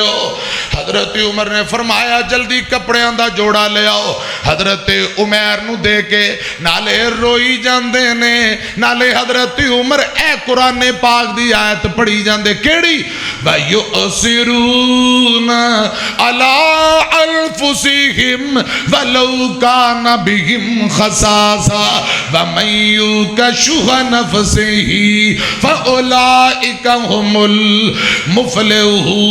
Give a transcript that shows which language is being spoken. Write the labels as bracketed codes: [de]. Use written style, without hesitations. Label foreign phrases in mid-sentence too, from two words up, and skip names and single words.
[pa] حضرت عمر نے فرمایا جلدی کپڑیاں دا جوڑا لے آؤ. حضرت عمیر نوں دے کے نالے روئی جاندے نے، نالے حضرت عمر اے قرآن پاک دی آیت پڑھی جاندے. [ar] केड़ी? ويؤثرون على أنفسهم ولو كان بهم خصاصة ومن يوق شح نفسه فأولئك هم المفلحون.